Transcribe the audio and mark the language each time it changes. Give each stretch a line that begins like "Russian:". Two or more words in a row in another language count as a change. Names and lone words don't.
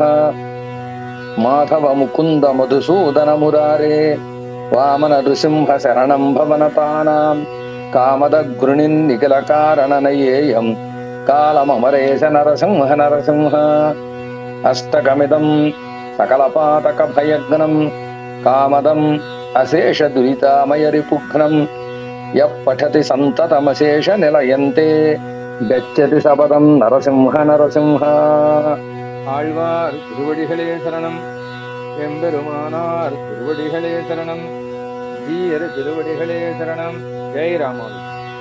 Sanskrit: माधव मुकुंद मधुसूदन मुरारे वामन नृसिंह शरणं भवनतानां कामद गृणिन्निखिल कारणनयेयं कालममरेश नरसिंह नरसिंह। अष्टकमिदं सकलपातक भयग्नं कामदम् अशेष दुरितामय रिपुघ्नं यः पठति सन्ततमशेष निलयन्ते गच्छति सपदं नरसिंह नरसिंह।
Tamil: ஆழ்வார் திருவடிகளே சரணம். எம்பெருமானார் திருவடிகளே சரணம். ஜீயர் திருவடிகளே சரணம். ஜெய் ராமானுஜர்.